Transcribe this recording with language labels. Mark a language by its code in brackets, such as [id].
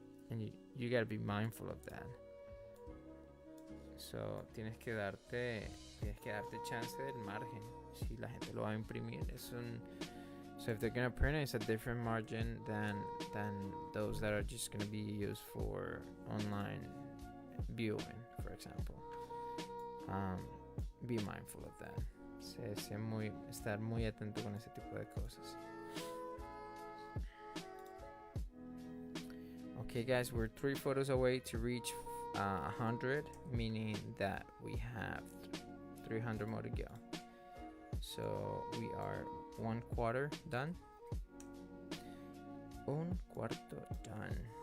[en] And you gotta be mindful of that. So [es] tienes que darte chance del margen. Si la gente lo va a imprimir, [en] so if they're gonna print it, it's a different margin than those that are just gonna be used for online viewing, for example. Be mindful of that. [es] Estar muy atento con ese tipo de cosas. [en] Okay, guys, we're 3 photos away to reach 100, meaning that we have 300 more to go. So we are 1/4 done. [es] Un cuarto done.